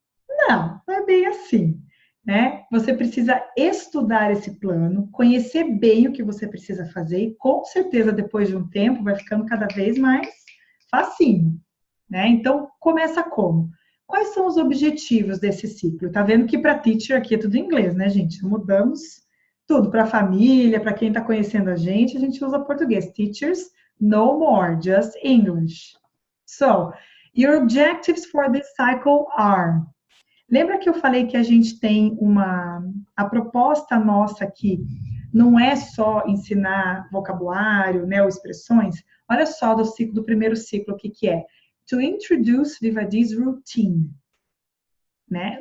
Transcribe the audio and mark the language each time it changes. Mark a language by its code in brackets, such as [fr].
[pt] Não, não é bem assim, né? Você precisa estudar esse plano, conhecer bem o que você precisa fazer e com certeza depois de um tempo vai ficando cada vez mais facinho, né? Então, começa como? Quais são os objetivos desse ciclo? Tá vendo que para teacher aqui é tudo em inglês, né, gente? Mudamos tudo para a família, para quem está conhecendo a gente usa português. [en] Teachers, no more, just English. So, your objectives for this cycle are... [pt] Lembra que eu falei que a gente tem a proposta nossa aqui não é só ensinar vocabulário, né, ou expressões? Olha só do primeiro ciclo, o que que é? [en] To introduce Vivadi's routine, [pt] né?